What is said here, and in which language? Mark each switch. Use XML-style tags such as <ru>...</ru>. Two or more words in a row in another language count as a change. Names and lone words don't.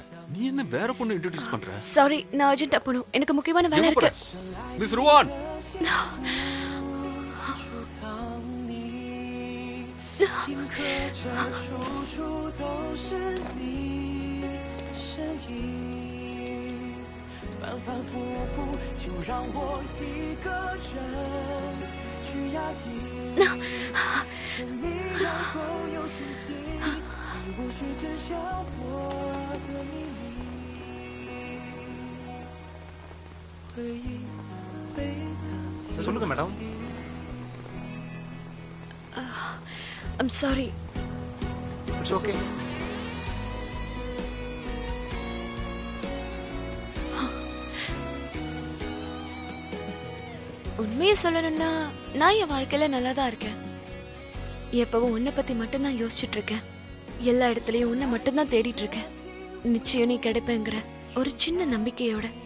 <ta>நீ என்ன வேற பொண்ணு இன்ட்ரோடியூஸ் பண்ற? சாரி, நான் அர்ஜென்ட்டா போணும். எனக்கு முக்கியமான வேலை இருக்கு. மிஸ் ருவான்,</ta> <zh>印刻着处处都是你身影，反反复复，就让我一个人去压抑。生命然后有清晰，你无需知晓我的秘密。回忆未曾。</zh> <ta>சொல்லுங்க மேடம்.</ta> <en>I'm sorry. It's okay.</en> <ta>உண்மையை சொல்லணும்னா நான் என் வாழ்க்கையில நல்லா தான் இருக்கேன். எப்பவும் உன்னை பத்தி மட்டும்தான் யோசிச்சுட்டு இருக்கேன். எல்லா இடத்துலயும் உன்னை மட்டும்தான் தேடிட்டு இருக்கேன். நிச்சயம் நீ கிடைப்பேங்கிற ஒரு சின்ன நம்பிக்கையோட.</ta>